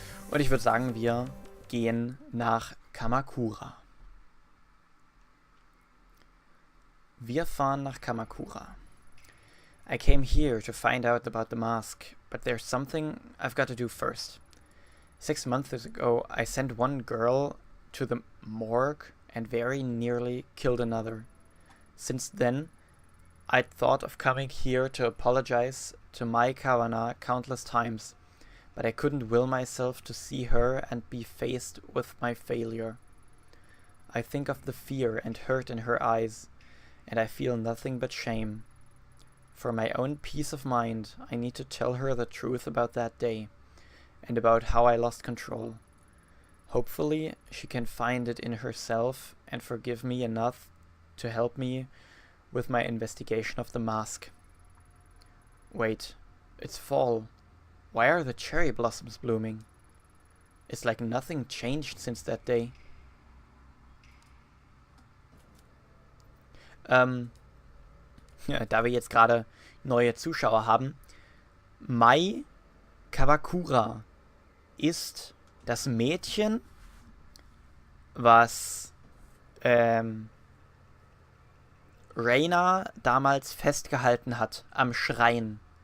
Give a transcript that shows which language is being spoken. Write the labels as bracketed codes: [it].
[de] Und ich würde sagen, wir gehen nach Kamakura. Wir fahren nach Kamakura. [en] I came here to find out about the mask, but there's something I've got to do first. 6 months ago, I sent one girl to the morgue and very nearly killed another. Since then, I'd thought of coming here to apologize to Mai Kawana countless times, but I couldn't will myself to see her and be faced with my failure. I think of the fear and hurt in her eyes, and I feel nothing but shame. For my own peace of mind, I need to tell her the truth about that day, and about how I lost control. Hopefully, she can find it in herself and forgive me enough to help me with my investigation of the mask. Wait, it's fall. Why are the cherry blossoms blooming? It's like nothing changed since that day. [de] Ja, da wir jetzt gerade neue Zuschauer haben, Mai Kawakura ist das Mädchen, was Reina damals festgehalten hat am Schrein.